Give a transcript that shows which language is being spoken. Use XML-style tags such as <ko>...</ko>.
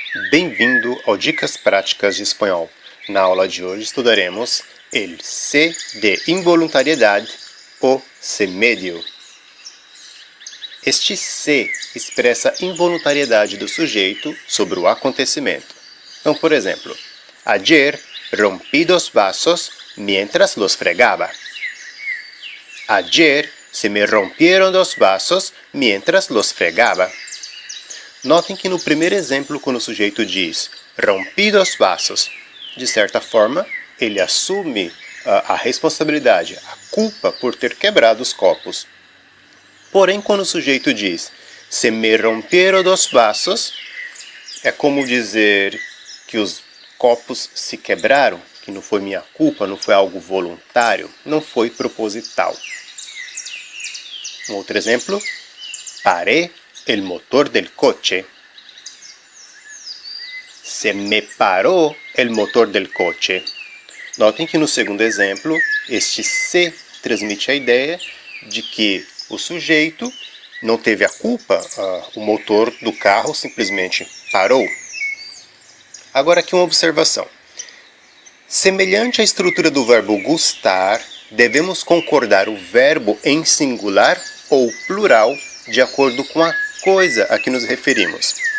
<pt>Bem-vindo ao Dicas Práticas de Espanhol. Na aula de hoje estudaremos el se de involuntariedade ou se medio. Este se expressa involuntariedade do sujeito sobre o acontecimento. Então, por exemplo,</pt> <es>ayer rompí 2 vasos mientras los fregaba. Ayer se me rompieron 2 vasos mientras los fregaba.</es> <pt>Notem que no primeiro exemplo, quando o sujeito diz</pt> <es>rompi 2 vasos,</es> <pt>de certa forma, ele assume a responsabilidade, a culpa por ter quebrado os copos. Porém, quando o sujeito diz</pt> <es>se me rompieron 2 vasos,</es> <pt>é como dizer que os copos se quebraram, que não foi minha culpa, não foi algo voluntário, não foi proposital. Um outro exemplo,</pt> <es>paré el motor del coche. Se me paró el motor del coche.</es> <pt>Notem que no segundo exemplo, este se transmite a ideia de que o sujeito não teve a culpa, o motor do carro simplesmente parou. Agora aqui uma observação. Semelhante à estrutura do verbo gustar, devemos concordar o verbo em singular ou plural de acordo com a coisa a que nos referimos.</pt>